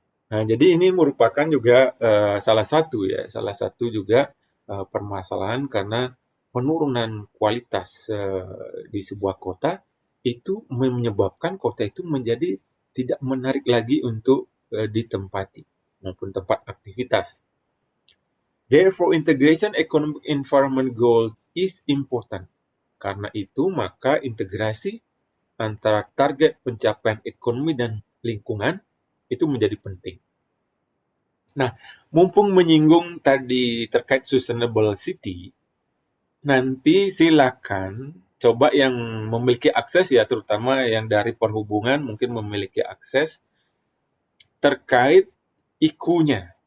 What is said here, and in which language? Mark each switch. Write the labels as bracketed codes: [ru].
[id] Nah, jadi ini merupakan juga salah satu juga permasalahan karena penurunan kualitas di sebuah kota itu menyebabkan kota itu menjadi tidak menarik lagi untuk ditempati maupun tempat aktivitas. [en] Therefore, integration economic environment goals is important. [id] Karena itu, maka integrasi antara target pencapaian ekonomi dan lingkungan itu menjadi penting. Nah, mumpung menyinggung tadi terkait sustainable city, nanti silakan coba yang memiliki akses ya, terutama yang dari perhubungan mungkin memiliki akses terkait IQ-nya.